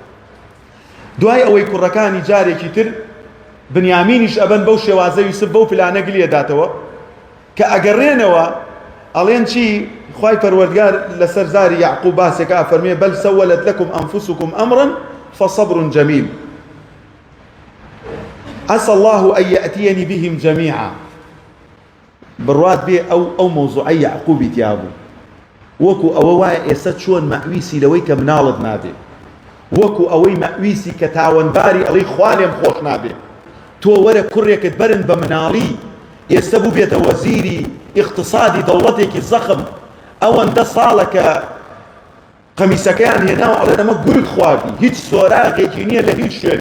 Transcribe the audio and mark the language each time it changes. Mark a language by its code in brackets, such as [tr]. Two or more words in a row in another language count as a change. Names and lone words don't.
[ckb] دوای ئەوەی کوڕەکانی جارێکی تر بنیامینیش ئەبەن بەو شێوازە یوسف بەو پلانە گلێ داتەوە کە ئەگەڕێنەوە ئەڵێن چی؟ خوای پەروەردگار لەسەر زاری یعقوب باسێکە ئەفەرمێ [ar] بەل سەوەلت لەکم ئەنفوسکم ئەمڕن فصبر جەمیل عسى الله أن يأتيني بهم جميعا. [ckb] بڕوات بێ ئەو مەوزوعەی یعقوبی تیابوو وەکو ئەوە وایە ئێستا چۆن مەحویسی لەوەی کە مناڵت نابێ، وەکو ئەوەی مەحویسی کە تاوەنباری ئەڵێی خوا لێم خۆش نابێ، تۆ وەرە کوڕێکت بەرن بە مناڵی ئێستا بوو بێتە وەزیری ئیقتصادی دەوڵەتێکی زەخم، ئەوەندە ساڵە کە قەمیسەکەیان هێناوە ئەڵێ ئەمە گورگ خواردی، هیچ سۆراغێکی نییە لە هیچ شوێنێ.